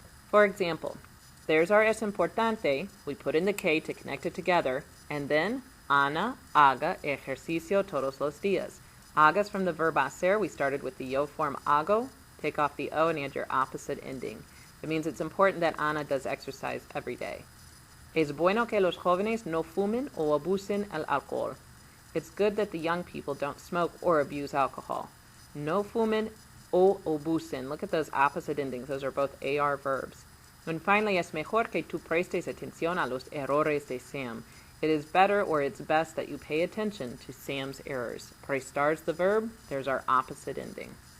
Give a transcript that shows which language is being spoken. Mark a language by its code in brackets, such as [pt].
[en] For example, there's our [es] es importante, [en] we put in the K to connect it together, and then [es] Ana haga ejercicio todos los días. [en] Haga is from the verb hacer. We started with the yo form hago. Take off the o and add your opposite ending. It means it's important that Ana does exercise every day. [es] Es bueno que los jóvenes no fumen o abusen el alcohol. [en] It's good that the young people don't smoke or abuse alcohol. [es] No fumen o abusen. [en] Look at those opposite endings. Those are both AR verbs. [es] And finally, es mejor que tú prestes atención a los errores de Sam. [en] It is better or it's best that you pay attention to Sam's errors. Prestar's the verb. There's our opposite ending.